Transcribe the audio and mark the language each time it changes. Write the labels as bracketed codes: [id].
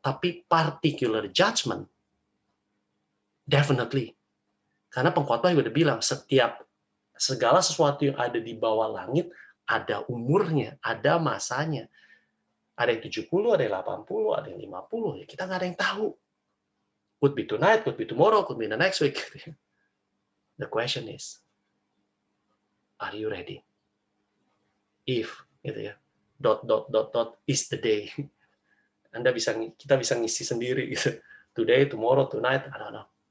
[id] Tapi [en] particular judgment, definitely. [id] Karena pengkhotbah juga udah bilang, segala sesuatu yang ada di bawah langit, ada umurnya, ada masanya. Ada yang 70, ada yang 80, ada yang 50. Ya kita nggak ada yang tahu. [en] Could be tonight, could be tomorrow, could be the next week. The question is, are you ready? If, [id] gitu ya, [en] ... is the day. [id] Kita bisa ngisi sendiri gitu. [en] Today, tomorrow, tonight, I don't know.